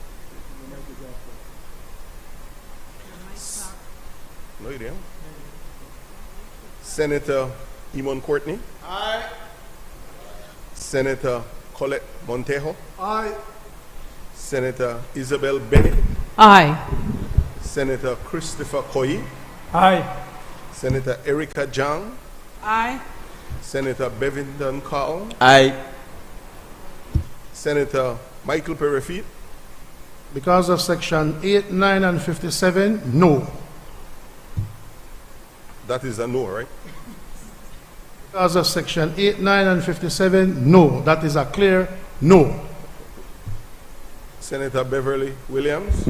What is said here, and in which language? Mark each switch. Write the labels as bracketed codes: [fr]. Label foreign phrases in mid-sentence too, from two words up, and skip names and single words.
[en] No, you didn't. Senator Eamon Courtney. Aye. Senator Colette Montejo. Aye. Senator Isabel Bennett. Aye. Senator Christopher Koyi. Aye. Senator Erica Jang. Aye. Senator Bevington Carl. Aye. Senator Michael Perefit. Because of Section 8, 9, and 57, no. That is a no, right? Because of Section 8, 9, and 57, no. That is a clear no. Senator Beverly Williams.